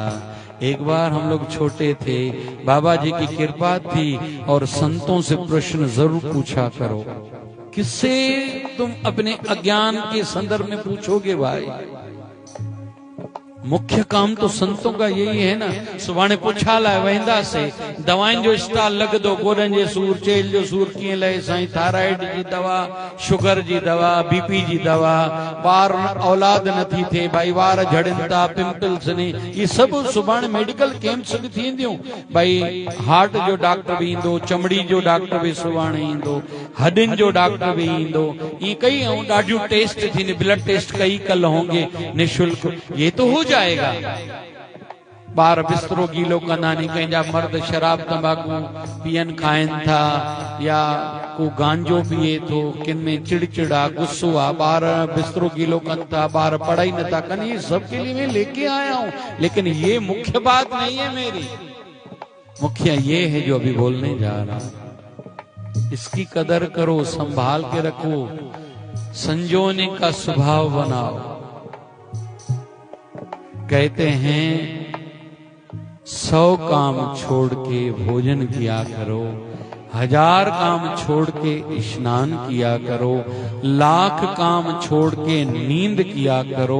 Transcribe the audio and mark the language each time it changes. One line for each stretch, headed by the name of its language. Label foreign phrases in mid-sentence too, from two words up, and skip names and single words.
Hindi: एक बार हम लोग छोटे थे, बाबा जी की कृपा थी और संतों से प्रश्न जरूर पूछा करो। किससे तुम अपने अज्ञान के संदर्भ में पूछोगे भाई? मुख्य काम तो संतों का यही है ना।
Sindhi: सुभाणे पुछा लाइ वेंदा से दवाइन जो स्टॉल लगदो, गोडन जे सूर, चेल जो सूर कीअं लहे साईं, थायराइड जी दवा, शुगर जी दवा, बीपी जी दवा, ॿार औलाद नथी थे भाई, वार झड़नि था, पिंपल्स ने, ये सब सुभाणे
English: medical camps
Sindhi: बि थींदियूं भाई। हार्ट जो डॉक्टर भी ईंदो, चमड़ी जो डॉक्टर भी सुभाणे ईंदो, हड्डियुनि जो डॉक्टर भी ईंदो, ये कई ॾाढियूं टेस्ट थींदी,
English: blood test
Hindi: कई कल होंगे निःशुल्क, ये तो हो जाएगा।
Sindhi: ॿार बिस्तरो गीलो कंदा नहीं, कंहिंजा मर्द शराब तंबाकू पियन खाइन था या को गांजो पिए थो, किन में चिड़चिड़ा गुस्सो आ, ॿार बिस्तरो गीलो कन था, ॿार पढ़ाई नथा कनि,
Hindi: ये सब के लिए मैं लेके आया हूं। लेकिन ये मुख्य बात नहीं है मेरी, मुख्य ये है जो अभी बोलने जा रहा हूं। इसकी कदर करो, संभाल के रखो, संजोने का स्वभाव बनाओ। कहते हैं 100 काम छोड़ के भोजन किया करो, 1000 काम छोड़ के स्नान किया करो, 1,00,000 काम छोड़ के नींद किया करो।